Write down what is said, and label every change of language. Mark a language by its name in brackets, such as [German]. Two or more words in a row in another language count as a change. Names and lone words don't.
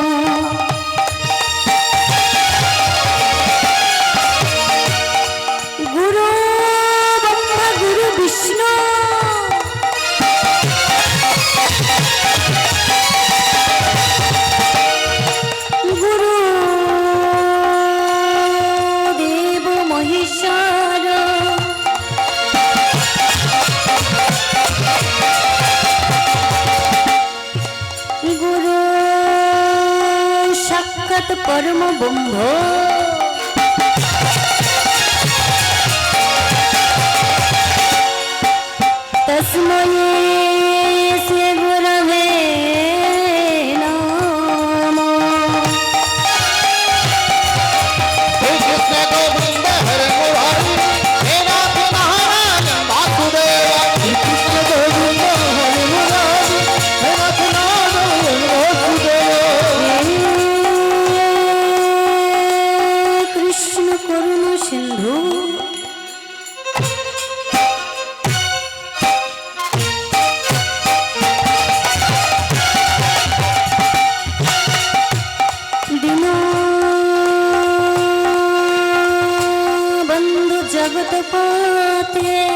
[Sanskrit] গুরু ব্রহ্মা গুরু বিষ্ণু গুরু দেব মহেশ্বর গুরু সাক্ষাৎ পরম ব্রহ্ম। তস্मै শ্রী গুরবে নমঃ। श्री कृष्ण गोविंद हरे मुरारी हे नाथ नारायण वासुदेव। श्री कृष्ण गोविंद हरे मुरारी हे नाथ नारायण वासुदेव। কৃষ্ণ করুণ সিন্ধু দীন বন্ধু জগৎপতে